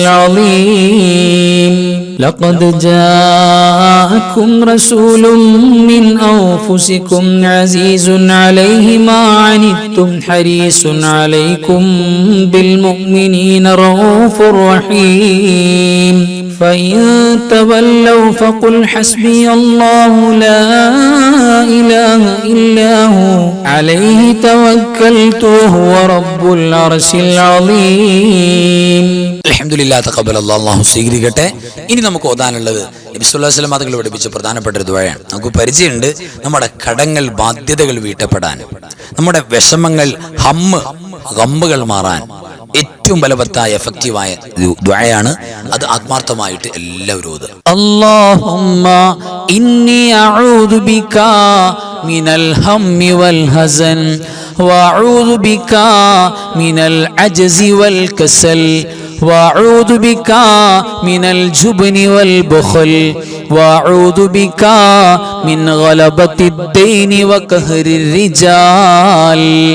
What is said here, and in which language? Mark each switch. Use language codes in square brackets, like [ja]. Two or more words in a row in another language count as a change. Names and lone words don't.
[ar] العظيم لقد جاءكم رسول من أنفسكم عزيز عليه ما عنتم حريص عليكم بالمؤمنين رؤوف رحيم فإن تولوا فقل حسبي الله لا إله إلا هو عليه توكلت وهو رب العرش العظيم الحمد لله تقبل الله [ml] അല്ലാഹു സ്വീകരിക്കട്ടെ. ഇനി നമുക്ക് ഓതാനുള്ളത് നബി [ar] صلى الله عليه وسلم [ml] തങ്ങൾ പഠിപ്പിച്ച പ്രധാനപ്പെട്ട ഒരു ദുആയാണ്. നമുക്ക് പരിചയമുണ്ട് നമ്മുടെ കടങ്ങൾ ബാധ്യതകൾ വീട്ടപ്പെടാൻ, നമ്മുടെ വിഷമങ്ങൾ ഗമ്മുകൾ മാറാൻ ഏറ്റവും ബലവത്തായ എഫക്റ്റീവായ ദുആയാണ്. അത് ആത്മാർത്ഥമായിട്ട് എല്ലാവരും ഓതുക. [ar] اللهم إني أعوذ بك من الهم والحزن وأعوذ بك من العجز والكسل وأعوذ بك من الجبن والبخل وأعوذ بك من غلبة الدين وقهر الرجال